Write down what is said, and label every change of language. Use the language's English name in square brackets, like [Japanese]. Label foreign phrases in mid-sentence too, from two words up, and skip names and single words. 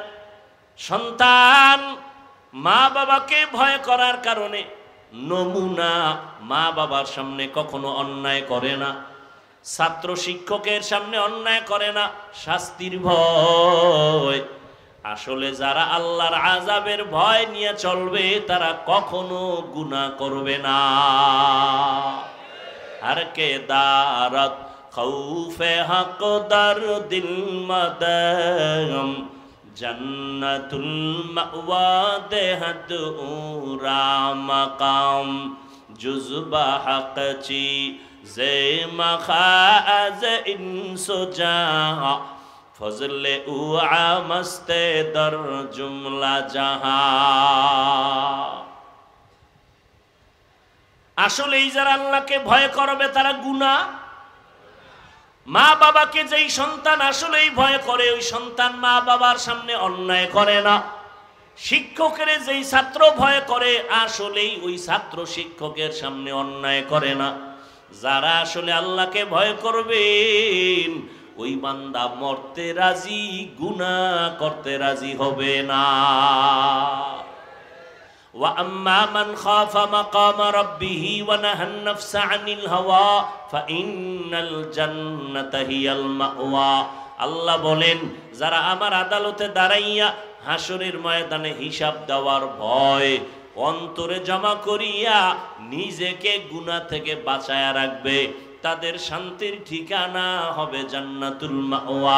[Bangla] সন্তান মা বাবাকে ভয় করার কারণে নমুনা, মা বাবার সামনে কখনো অন্যায় করে না, ছাত্র শিক্ষকের সামনে অন্যায় করে না, শাস্তির ভয়। আসলে যারা আল্লাহর আযাবের ভয় নিয়ে চলবে তারা কখনো গুনাহ করবে না। [Persian] هر که دارد خوف حق در دل مدام جنت المأوی دهد او را مقام جذبهٔ حق چیز مخاز انس و جهان فضل او مست در جمله جهان. [Bangla] আসলেই যারা আল্লাহকে ভয় করবে তারা গুনাহ, মা বাবাকে যেই সন্তান আসলেই ভয় করে ওই সন্তান মা বাবার সামনে অন্যায় করে না। শিক্ষকের যেই ছাত্র ভয় করে আসলেই ওই ছাত্র শিক্ষকের সামনে অন্যায় করে না। যারা আসলে আল্লাহকে ভয় করবেন ওই বান্দা মরতে রাজি, গুনাহ করতে রাজি হবে না। [Arabic] وأما من خاف مقام ربه ونهى النفس عن الهوى فإن الجنة هي المأوى। [Bangla] আল্লাহ বলেন যারা আমার আদালতে দাঁড়াইয়া হাসরের ময়দানে হিসাব দেওয়ার ভয় অন্তরে জমা করিয়া নিজেকে গুনাহ থেকে বাঁচায়া রাখবে তাদের শান্তির ঠিকানা হবে জান্নাতুল মাওয়া।